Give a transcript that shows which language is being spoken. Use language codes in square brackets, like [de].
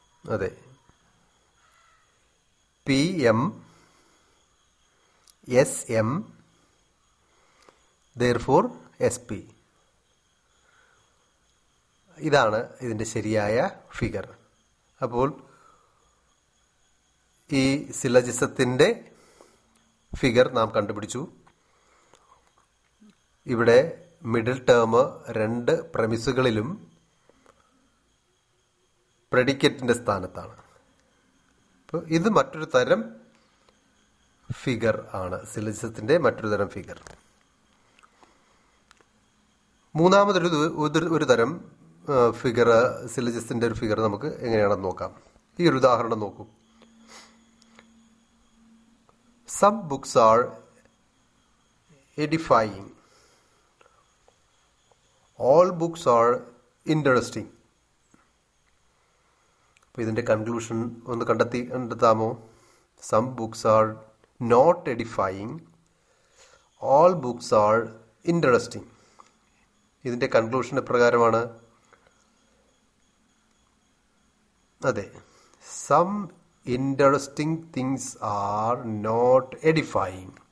[en] അതെ, PM SM therefore SP. [ml] ഇതാണ് ഇതിന്റെ ശരിയായ ഫിഗർ. അപ്പോൾ ഈ സിലജിസത്തിന്റെ ഫിഗർ നാം കണ്ടുപിടിച്ചു. ഇവിടെ മിഡിൽ ടേം രണ്ട് പ്രമിസുകളിലും പ്രെഡിക്കേറ്റിന്റെ സ്ഥാനത്താണ്. അപ്പോൾ ഇത് മറ്റൊരു തരം ഫിഗർ ആണ്, സിലജിസത്തിന്റെ മറ്റൊരു തരം ഫിഗർ. മൂന്നാമതൊരു തരം ഫിഗർ, സിലജിസത്തിന്റെ ഒരു ഫിഗർ നമുക്ക് എങ്ങനെയാണെന്ന് നോക്കാം. ഈ ഒരു ഉദാഹരണം നോക്കൂ. [en] Some books are edifying. All books are interesting. [ml] അപ്പോൾ ഇതിന്റെ കൺക്ലൂഷൻ ഒന്ന് കണ്ടെത്താമോ? [en] Some books are not edifying. All books are interesting. [ml] ഇതിന്റെ കൺക്ലൂഷൻ എപ്രകാരമാണ്? [en] അതെ, some interesting things are not edifying.